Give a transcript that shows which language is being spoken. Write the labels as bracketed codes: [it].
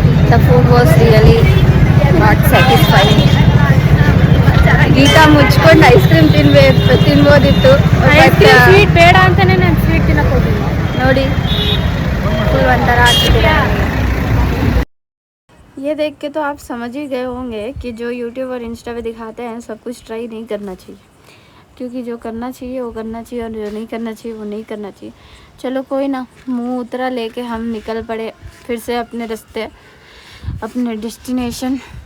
[en] The food was really not satisfying. [kn] Geetha ಮುಚ್ಕೊಂಡು ice cream ತಿನ್ಬೋದಿತ್ತು. Sweet ಬೇಡ ಅಂತಾನೆ ನಾನು ಸ್ವೀಟ್ ತಿನ್ನಕ್ಕೆ ಹೋಗಿಲ್ಲ ನೋಡಿ फुल ಒಂಥರ ಆಗ್ತಿದೆ. [hi] ये देख के तो आप समझ ही गए होंगे कि जो यूट्यूब और इंस्टा पे दिखाते हैं सब कुछ ट्राई नहीं करना चाहिए, क्योंकि जो करना चाहिए वो करना चाहिए और जो नहीं करना चाहिए वो नहीं करना चाहिए। चलो कोई ना, मुंह उतरा लेके हम निकल पड़े फिर से अपने रास्ते, अपने डेस्टिनेशन।